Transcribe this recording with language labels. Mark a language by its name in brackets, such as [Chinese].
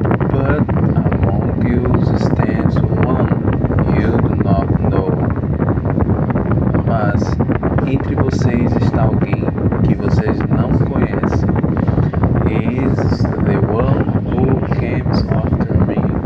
[English] But among you stands one you do not know. [Portuguese] Mas entre vocês está alguém que vocês não conhecem. [English] He is the one who comes after me.